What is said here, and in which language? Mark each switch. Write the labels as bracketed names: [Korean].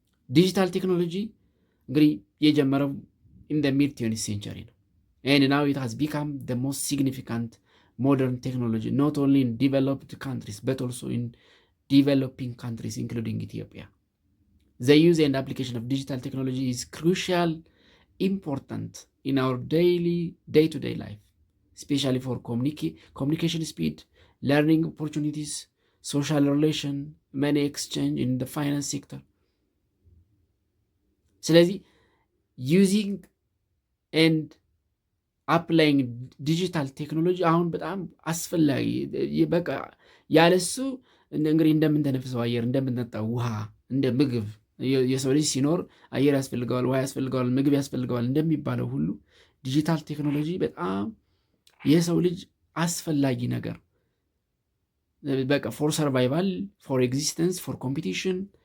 [Amharic] ዲጂታል ቴክኖሎጂ እንግዲህ የጀመረው ኢን ዘ ሚድ 20th ሴንቸሪ ነው። [English] and now it has become the most significant modern technology not only in developed countries but also in developing countries including Ethiopia. The use and application of digital technology is crucial, important in our day-to-day life, especially for communication speed, learning opportunities, social relation, money exchange in the finance sector. [Amharic] ስለዚህ [English] ዩዚንግ ኤንድ አፕላይንግ ዲጂታል ቴክኖሎጂ [Amharic] አሁን በጣም አስፈላጊ፣ በቃ ያለሱ እንግዲህ እንደምንተነፍሰው አየር፣ እንደምንጠጣው ውሃ፣ እንደ ምግብ የሰው ልጅ ሲኖር አየር ያስፈልገዋል፣ ውሃ ያስፈልገዋል፣ ምግብ ያስፈልገዋል እንደሚባለው ሁሉ ዲጂታል ቴክኖሎጂ በጣም የሰው ልጅ አስፈላጊ ነገር፣ በቃ [English] ፎር ሰርቫይቫል፣ ፎር ኤግዚስተንስ፣ ፎር ኮምፒቲሽን